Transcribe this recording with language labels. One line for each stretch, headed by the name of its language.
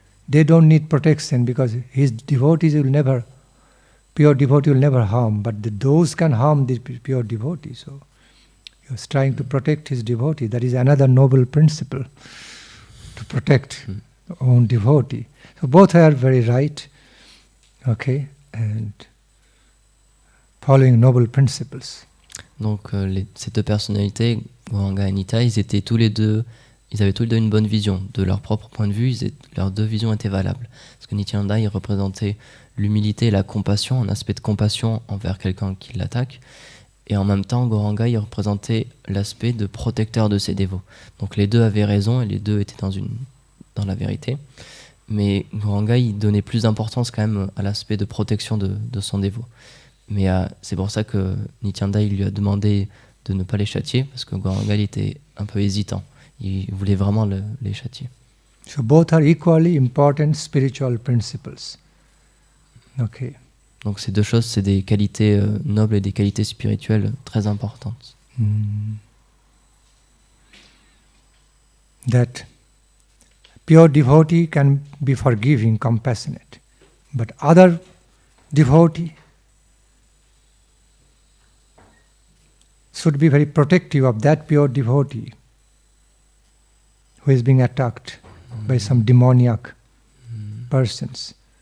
English: They don't need protection because his devotees will never, pure devotee will never harm, but those can harm the pure devotee. So he was trying to protect his devotee. That is another noble principle, to protect own devotee. So both are very right, okay, and following noble principles.
French: Donc ces deux personnalités, Gauranga et Nitai, ils avaient tous les deux une bonne vision. De leur propre point de vue, leurs deux visions étaient valables. Parce que Nityananda, il représentait l'humilité et la compassion, un aspect de compassion envers quelqu'un qui l'attaque. Et en même temps, Gauranga, il représentait l'aspect de protecteur de ses dévots. Donc les deux avaient raison et les deux étaient dans la vérité. Mais Gauranga, il donnait plus d'importance quand même à l'aspect de protection de son dévot. Mais c'est pour ça que Nityananda, il lui a demandé de ne pas les châtier, parce que Gauranga, il était un peu hésitant. Il voulait vraiment les châtier.
English: So both are equally important spiritual principles. Okay.
French: Donc ces deux choses, c'est des qualités nobles et des qualités spirituelles très importantes.
English: That pure devotee can be forgiving, compassionate, but other devotee should be very protective of that pure devotee who is being attacked by some demoniac persons.